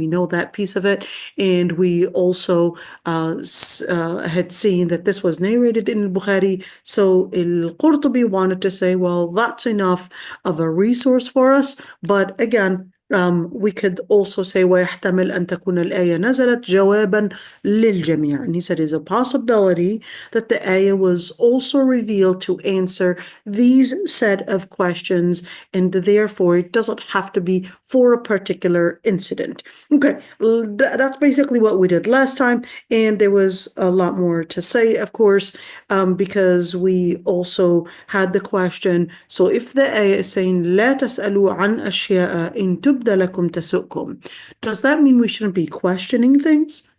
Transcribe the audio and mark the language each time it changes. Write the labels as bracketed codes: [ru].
[en] We know that piece of it, and we also had seen that this was narrated in Bukhari. So al-Qurtubi wanted to say, well, that's enough of a resource for us. But again, we could also say [ar] ويحتمل أن تكون الآية نزلت جوابا للجميع. [en] And he said there's a possibility that the ayah was also revealed to answer these set of questions, and therefore it doesn't have to be for a particular incident. Okay, that's basically what we did last time, and there was a lot more to say, of course, because we also had the question, so if the ayah is saying [ar] لا تسألوا عن أشياء إن تبد لكم تسؤكم, [en] does that mean we shouldn't be questioning things?